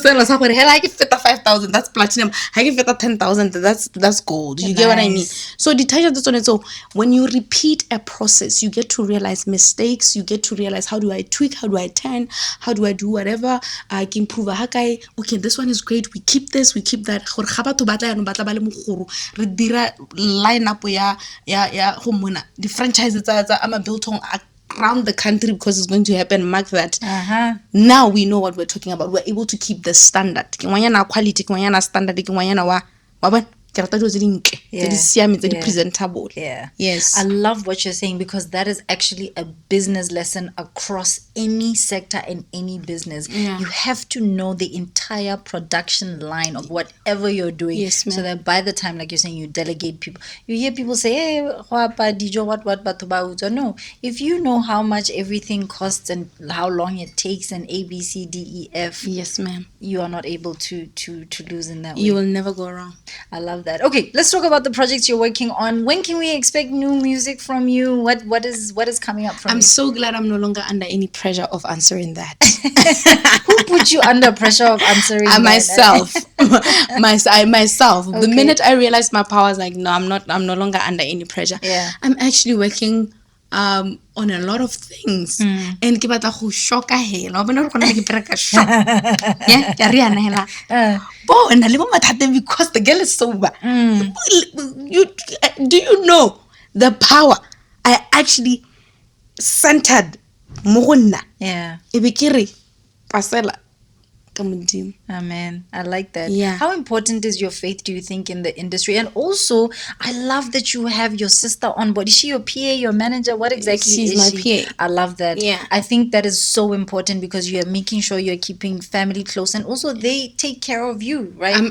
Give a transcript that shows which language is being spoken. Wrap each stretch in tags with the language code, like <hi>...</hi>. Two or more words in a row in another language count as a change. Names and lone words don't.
<en>Hell, I give it 5,000. That's platinum. I give it 10,000. That's gold. You get what I mean? Nice. So detergent is on it. So when you repeat a process, you get to realize mistakes. You get to realize how do I tweak? How do I turn? How do I do whatever? I can improve. Okay, this one is great. We keep this. We keep that.</en> <tn>Gore ga batho ba tla yana, ba tla ba le mogoro. Re dira line up ya go mona.</tn> <en>The franchises</en> <tn>tsa ama</tn> <en>biltong around the country because it's going to happen. Mark that. Now we know what we're talking about. We're able to keep the standard.</en> <tn>Ke ngwanyana quality, ke ngwanyana standard, ke ngwanyana wa bona ke rata dilo tse dintle tse di siame tse di presentable.</tn> <en>Yeah. Yes. I love what you're saying because that is actually a business lesson across any sector and any business. Yeah. You have to know the entire production line of whatever you're doing. Yes, ma'am. So that by the time, like you're saying, you delegate people. You hear people say, hey, what,</en> <tn>batho ba utswa.</tn> <en>No. If you know how much everything costs and how long it takes and A, B, C, D, E, F, Yes, ma'am. you are not able to lose in that way. You will never go wrong. I love that. Okay, let's talk about the projects you're working on. When can we expect new music from you? What is coming up from I'm you? so glad I'm no longer under any pressure of answering that. Who put you under pressure of answering that? Myself. Myself. Okay. The minute I realized my power, I was like, no, I'm no longer under any pressure. Yeah. I'm actually working on a lot of things.</en> <tn>And ke batla go shock hela. Wa bona re gona ke bereka shock. Yeah, ya re yana hela. Bo na le mo mathateng</tn> <en>because the girl is sober. Do you know the power I actually centered</en> <tn>mo go nna?</tn> <en>Yeah.</en> <tn>E be ke re pasela ka modimo.</tn> <en>Amen. I like that. Yeah. How important is your faith, do you think, in the industry? And also, I love that you have your sister on board. Is she your PA, your manager? What exactly She's is my she? PA. I love that. Yeah. I think that is so important because you are making sure you're keeping family close and also they take care of you, right?</en>